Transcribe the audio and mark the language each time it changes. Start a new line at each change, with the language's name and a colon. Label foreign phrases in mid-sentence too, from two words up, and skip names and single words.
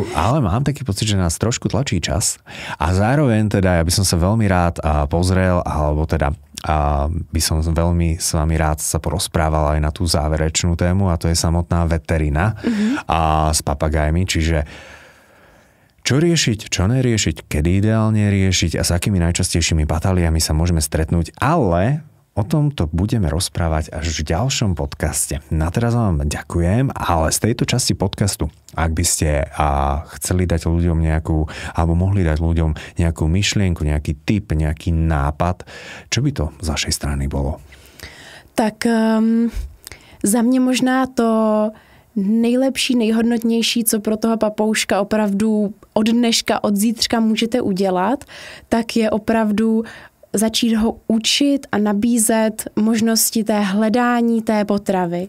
Slovak: ale mám taký pocit, že nás trošku tlačí čas a zároveň teda ja by som sa veľmi rád pozrel, alebo teda by som veľmi s vami rád sa porozprával aj na tú záverečnú tému a to je samotná veterina a s papagajmi, čiže čo riešiť, čo neriešiť, kedy ideálne riešiť a s akými najčastejšími batáliami sa môžeme stretnúť, ale O tomto budeme rozprávať až v ďalšom podcaste. Na teraz vám ďakujem, ale z tejto časti podcastu, ak by ste chceli dať ľuďom nejakú, alebo mohli dať ľuďom nejakú myšlienku, nejaký tip, nejaký nápad, čo by to z vašej strany bolo?
Czech: Tak za mě možná to nejlepší, nejhodnotnější, co pro toho papouška opravdu od dneška, od zítřka můžete udělat, tak je opravdu začít ho učit a nabízet možnosti té hledání té potravy.